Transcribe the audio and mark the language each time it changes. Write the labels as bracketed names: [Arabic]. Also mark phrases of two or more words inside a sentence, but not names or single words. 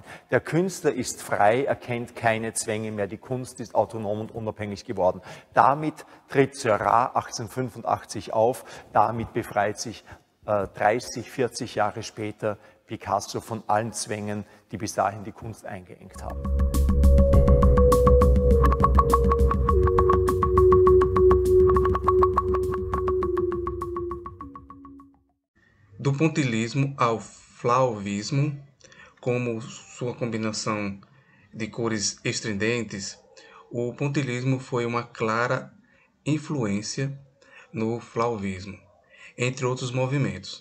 [German] Der Künstler ist frei, er kennt keine Zwänge mehr, die Kunst ist autonom und unabhängig geworden. Damit tritt Seurat 1885 auf, damit befreit sich 30, 40 Jahre später Picasso von allen Zwängen, die bis dahin die Kunst eingeengt haben. [Portuguese] Do pontilhismo ao flauvismo, como sua combinação de cores estridentes, o pontilhismo foi uma clara influência no flauvismo, entre outros movimentos.